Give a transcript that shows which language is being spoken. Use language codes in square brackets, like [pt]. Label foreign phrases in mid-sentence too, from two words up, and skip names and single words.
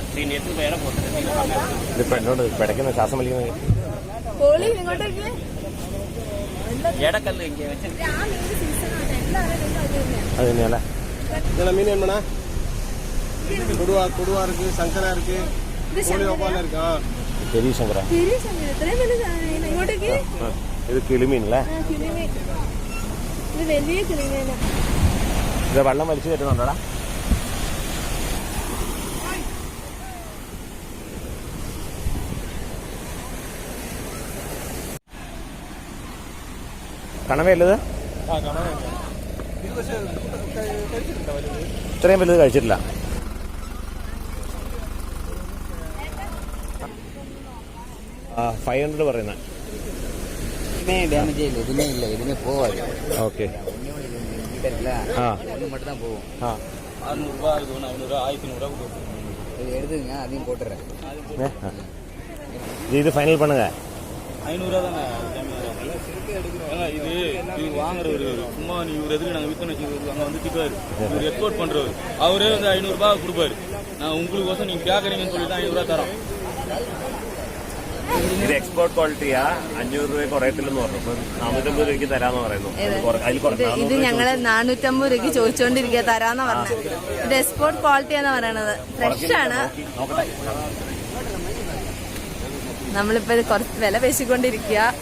[ta] நீங்க எடுத்து வேற போட்டு [ml] പെണ്ണോട് പെടക്കുന്ന ശ്വാസം വലിക്കുന്നത് എടക്കല്ല് ഇങ്ങനെ വെച്ചിട്ട് അത് തന്നെയല്ലേ. [ta] மீன் என்னன்னா கொடுவா இருக்கு, சங்கரா இருக்கு, கோழியோபால இருக்கு. பெரிய சங்கரா, [ml] ഇത് കിളിമീൻ അല്ലേ? ഇത് വെള്ളം വലിച്ചു കയറ്റുന്നുണ്ടോടാ? കണവയല്ലത്? ഇത്രയും വലുത് കഴിച്ചിട്ടില്ല. $500 പറയുന്നത്. ഡാമേജ് ഇല്ല, ഇതിനെ ഇല്ല, ഇതിനെ പോവാതെ. ഓക്കെ, [ta] மட்டும்தான் போகும். 600 ரூபாய், 500, 1500 இது எடுத்துங்க, அதையும் போட்டுறேன். இது ஃபைனல் பண்ணுங்க. 500 தானே இது வாங்குறவர். சும்மா நீ இவர் எதுக்கு நாங்கள் விற்பனை வச்சுக்கிறது அங்கே வந்து திட்டுவார். இவர் எக்ஸ்போர்ட் பண்ணுறவர், அவரே வந்து 500 ரூபாய் கொடுப்பாரு. நான் உங்களுக்கோசம் நீங்கள் கேட்குறீங்கன்னு சொல்லி தான் 500 ரூபா தரோம். [ml] ഇത് [en] export quality. [ml] 500 രൂപ കുറയത്തില്ലെന്ന് പറഞ്ഞു. 450 രൂപയ്ക്ക് തരാന്ന് പറയുന്നു. ഇത് ഞങ്ങള് 450 രൂപയ്ക്ക് ചോദിച്ചോണ്ടിരിക്കുക, തരാന്ന് പറഞ്ഞു. ഇത് [en] export quality [ml] പറയണത്. ഫ്രഷ് ആണ്. നമ്മളിപ്പോ കുറച്ച് വില പേശിക്കൊണ്ടിരിക്കുക.